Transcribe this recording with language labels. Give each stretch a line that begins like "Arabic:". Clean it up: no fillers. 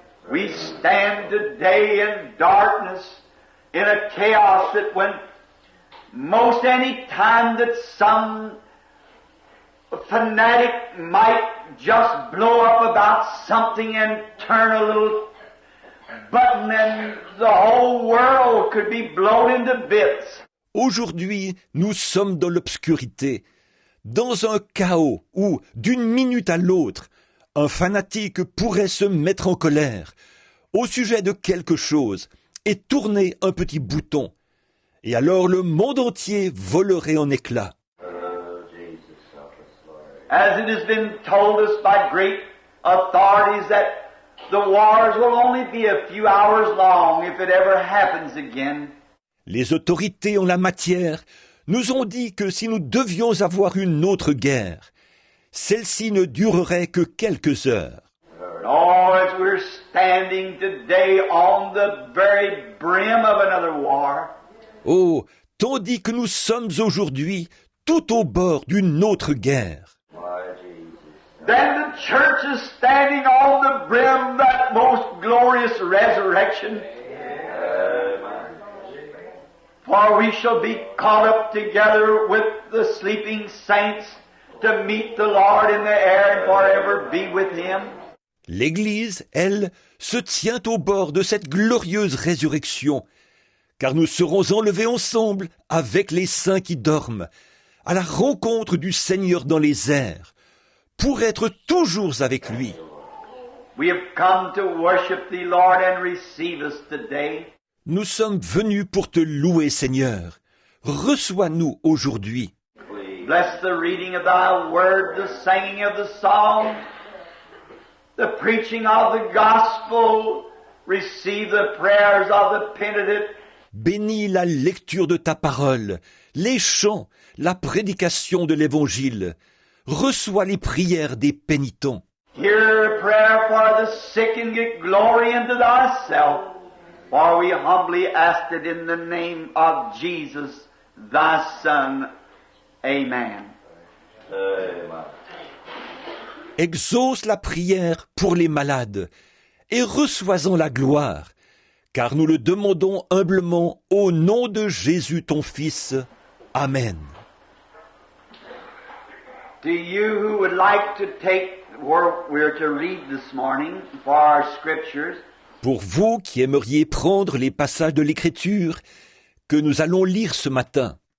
English: We stand today in darkness, in a chaos that when most any time that some fanatic might just blow up about something and turn a little button and the whole world could be blown into bits.
French: Aujourd'hui, nous sommes dans l'obscurité, dans un chaos où, d'une minute à l'autre, un fanatique pourrait se mettre en colère au sujet de quelque chose et tourner un petit bouton. Et alors le monde entier volerait en éclats.
English: As it has been told us by great authorities that the wars will only be a few hours long if it ever happens again.
French: Les autorités en la matière nous ont dit que si nous devions avoir une autre guerre, celle-ci ne durerait que quelques heures.
English: Oh, as we're standing today on the very brim of another war.
French: Oh, tandis que nous sommes aujourd'hui tout au bord d'une autre guerre.
English: Then the church is standing on the brim of that most glorious resurrection. For we shall be caught up together with the sleeping saints to meet the Lord in the air and forever be with Him.
French: L'Église, elle, se tient au bord de cette glorieuse résurrection, car nous serons enlevés ensemble avec les saints qui dorment, à la rencontre du Seigneur dans les airs, pour être toujours avec lui.
English: We have come to worship Thee, Lord, and receive us today.
French: Nous sommes venus pour te louer, Seigneur. Reçois-nous aujourd'hui.
English: Bless the reading of Thy Word, the singing of the song, the preaching of the gospel. Receive the prayers of the penitent.
French: Bénis la lecture de ta parole, les chants, la prédication de l'Évangile. Reçois les prières des pénitents.
English: Hear a prayer for the sick and get glory into Thyself. For we humbly ask it in the name of Jesus, Thy Son. Amen.
French: Exauce la prière pour les malades et reçois-en la gloire, car nous le demandons humblement au nom de Jésus ton Fils. Amen.
English: To you who would like to take where we're to read this morning for our scriptures,
French: Pour vous qui aimeriez prendre les passages de l'Écriture que nous allons lire ce matin,